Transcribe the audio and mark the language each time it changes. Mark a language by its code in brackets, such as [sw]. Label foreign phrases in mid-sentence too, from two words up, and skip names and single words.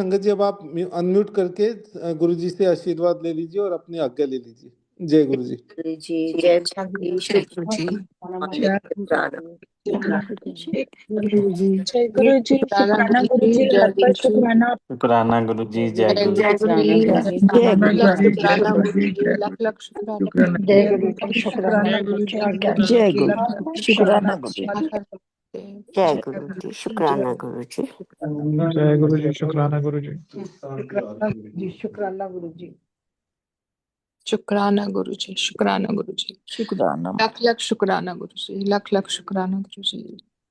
[hi] संगत जी अब आप अनम्यूट करके गुरु जी से आशीर्वाद ले लीजिए और अपनी आज्ञा ले लीजिए। जय गुरु जी। गुरु जी जय गुरु जी गुरु जी शुक्राना गुरु जी जय गुरु जी, शुक्राना गुरु जी, लाख बार शुक्राना। शुक्राना गुरु जी, जय गुरु जय जी। गुरु जी जय गुरु लाख जी शुक्राना गुरु जी, लाख लाख शुक्राना। जय गुरु जी शुक्राना जय गुरु जी, आज्ञा जय गुरु लाख जी लाख शुक्राना गुरु जी जय गुरु जी शुक्राना गुरु जी जय गुरु जी शुक्राना गुरु जी शुक्राना गुरु जी, शुक्राना गुरु जी, शुक्राना गुरु जी, शुक्राना लाख लाख शुक्राना गुरु जी, लाख लाख शुक्राना गुरु जी।